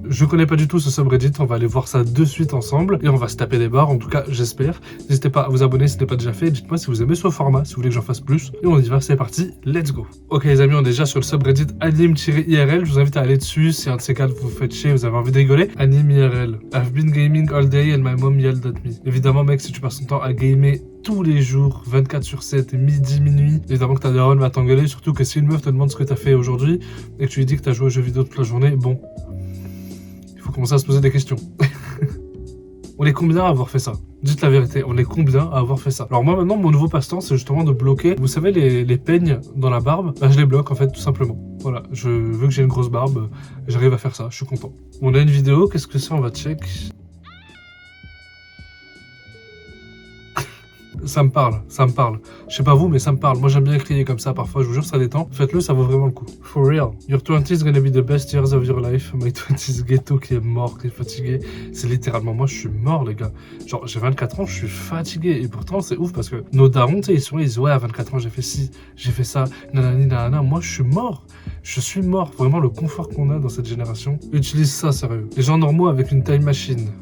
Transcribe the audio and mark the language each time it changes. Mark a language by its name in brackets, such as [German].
[French] Je connais pas du tout ce subreddit, on va aller voir ça de suite ensemble et on va se taper des barres, en tout cas j'espère. N'hésitez pas à vous abonner si ce n'est pas déjà fait, dites-moi si vous aimez ce format, si vous voulez que j'en fasse plus. Et on y va, c'est parti, [English] let's go. [French] Ok les amis, on est déjà sur le subreddit anime-IRL, je vous invite à aller dessus, si un de ces quatre vous faites chier, vous avez envie de rigoler. Anime IRL. [English] I've been gaming all day and my mom yelled at me. [French] Évidemment mec, si tu passes ton temps à gamer tous les jours, 24/7, midi, minuit, évidemment que ta daronne va t'engueuler, surtout que si une meuf te demande ce que t'as fait aujourd'hui et que tu lui dis que t'as joué aux jeux vidéo toute la journée, bon, il faut commencer à se poser des questions. On est combien à avoir fait ça? Dites la vérité, on est combien à avoir fait ça? Alors moi maintenant, mon nouveau passe-temps, c'est justement de bloquer, vous savez les peignes dans la barbe, bah je les bloque en fait tout simplement. Voilà, je veux que j'ai une grosse barbe, j'arrive à faire ça, je suis content. On a une vidéo, qu'est-ce que c'est? On va check. Ça me parle. Je sais pas vous, mais ça me parle. Moi j'aime bien crier comme ça parfois, je vous jure ça détend. Faites-le, ça vaut vraiment le coup. [English] For real. Your 20s gonna be the best years of your life. [French] My 20s ghetto qui est mort, qui est fatigué. C'est littéralement moi, je suis mort les gars. Genre j'ai 24 ans, je suis fatigué. Et pourtant c'est ouf parce que nos darons, tu sais, ils disent ouais à 24 ans j'ai fait ci, j'ai fait ça, nanani nanana. Moi je suis mort. Je suis mort. Vraiment le confort qu'on a dans cette génération. Utilise ça, sérieux. Les gens normaux avec une time machine.